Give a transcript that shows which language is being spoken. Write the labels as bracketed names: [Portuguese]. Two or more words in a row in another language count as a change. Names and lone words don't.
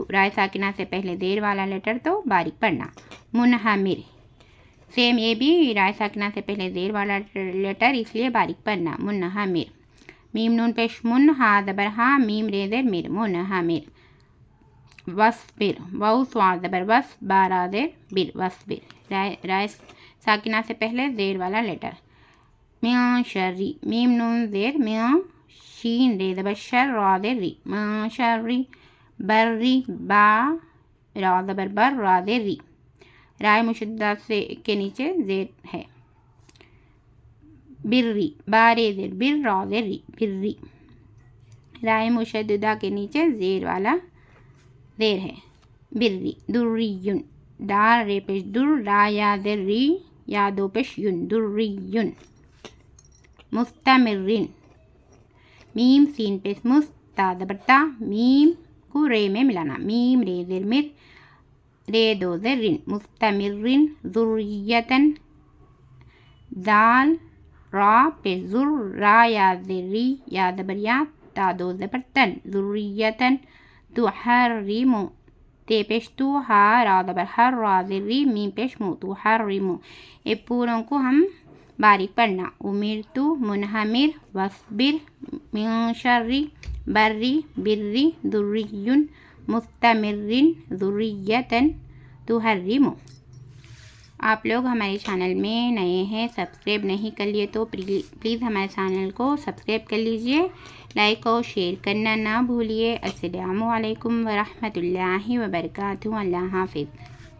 [Urdu] رائے ساکنہ سے پہلے زیر والا لیٹر تو باریک پڑھنا. منہمر، سیم یہ بھی رائے ساکنہ سے پہلے زیر والا لیٹر، اس لیے باریک پڑھنا، منہمر. میم نون پیش من، ہا زبر ہا، میم رے زیر مر، منہمر. وصبر، واو صاد زبر وص، با را زیر بر، وصبر. رائے ساکنہ سے پہلے زیر والا لیٹر. من شری، میم نون زیر من، شین رے زبر شر، را زیر ری، من شری. بری، با را زبر بر، را زیر ری، رائے مشددہ سے کے نیچے زیر ہے. بری، با رے زیر بر، را زیر ری، بری. رائے مشددہ کے نیچے زیر والا زیر ہے، بری. دریون، دال رے پیش در، را یا زیر ری، یا دو پیش یون، دریون. مستمرین، میم سین پیش مست، تا زبر تا، میم کو رے میں ملانا، میم رے زیر مر، رے دو زیر رن، مستمرین. ذریتن، دال را پیش زر، را یا زیر ری، یا زبر یا، تا دو زبر تن، ذریتن. تحرمو، تے پیش تو، ہا را زبر ہر، را زیر ری، میم پیش مو، تحرمو. یہ پوروں کو ہم باریک پڑھنا. [Arabic] امرتو، منہمر، وصبر، من شری، بری، بری، ذریون، مستمرین، ذریتن، تحرمو. [Urdu] آپ لوگ ہمارے چینل میں نئے ہیں، سبسکرائب نہیں کر لیے تو پلیز ہمارے چینل کو سبسکرائب کر لیجئے، لائک اور شیئر کرنا نہ بھولیے. [Arabic] السلام علیکم ورحمۃ اللہ وبرکاتہ. [Urdu] اللہ حافظ.